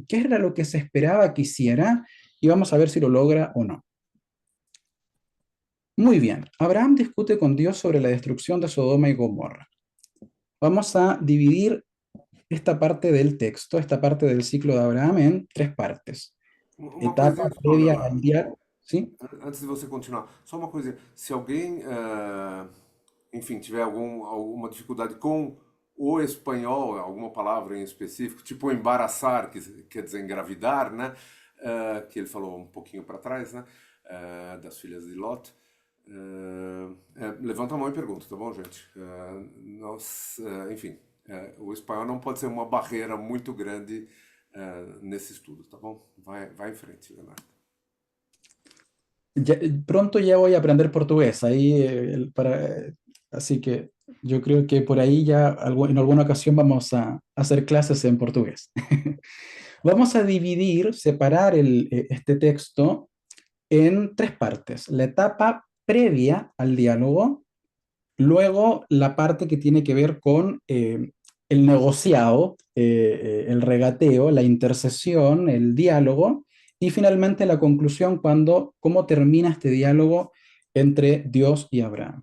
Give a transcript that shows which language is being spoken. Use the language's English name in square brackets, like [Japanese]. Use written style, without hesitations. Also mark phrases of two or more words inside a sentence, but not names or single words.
[Spanish] ¿Qué era lo que se esperaba que hiciera? Y vamos a ver si lo logra o no. Muy bien, Abraham discute con Dios sobre la destrucción de Sodoma y Gomorra. Vamos a dividir esta parte del texto, esta parte del ciclo de Abraham en tres partes. [Portuguese] Uma [Spanish] Etapa [Portuguese] coisinha só, [Spanish] previa al [Portuguese] Leonardo. [Spanish] diálogo, ¿sí? [Portuguese] Antes de você continuar, só uma coisinha. Se alguém, enfim, tiver alguma dificuldade com o espanhol, alguma palavra em específico, tipo embaraçar, que quer dizer engravidar, né? Que ele falou um pouquinho para trás, né? Das filhas de Lot. Levanta a mão e pergunta, tá bom, gente? Enfim, o espanhol não pode ser uma barreira muito grande nesse estudo, tá bom? Vai em frente, Leonardo. [Spanish] Pronto ya voy a aprender portugués, así que yo creo que por ahí ya en alguna ocasión vamos a hacer clases en portugués. Vamos a separar este texto en tres partes. La etapa previa al diálogo, luego la parte que tiene que ver con el negociado, el regateo, la intercesión, el diálogo, y finalmente la conclusión cómo termina este diálogo entre Dios y Abraham.